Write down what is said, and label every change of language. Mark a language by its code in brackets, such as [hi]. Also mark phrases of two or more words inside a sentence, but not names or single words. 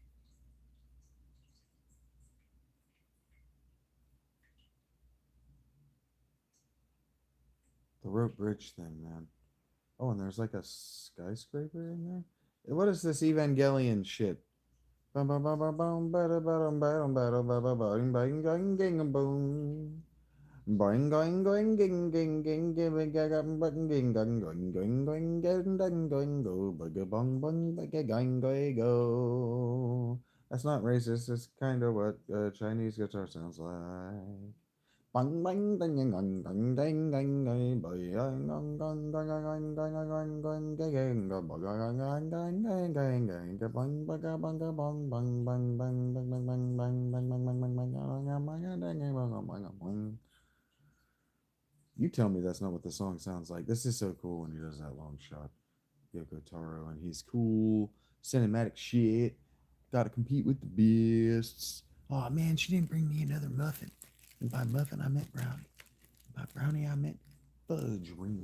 [en] The rope bridge thing, man. Oh, and there's like a skyscraper in there. What is this Evangelion shit? Bum, bum, bum, bum, bum, bada, badum, badum, bada, bada, badum, bing, going, ging, boom. Boing, going, going, ging, ging, ging, giving, gagam, button, ging, gung, going, going, going, getting, done, going, go, bugga, bong, bong, bugga, going, go, go. That's not racist. It's kind of what Chinese guitar sounds like. Bang bang ding ding ding ding ding ding ding bang dong dong dong dong dong dong dong ding ding bang dong dong ding ding ding bang bang bang bang bang bang bang bang bang bang bang bang bang bang bang bang bang. You tell me that's not what the song sounds like. This is so cool when he does that long shot. Yoko Taro, and he's cool. Cinematic shit. Gotta compete with the beasts. Oh man, she didn't bring me another muffin. And by muffin, I meant brownie. By brownie, I meant fudge ring.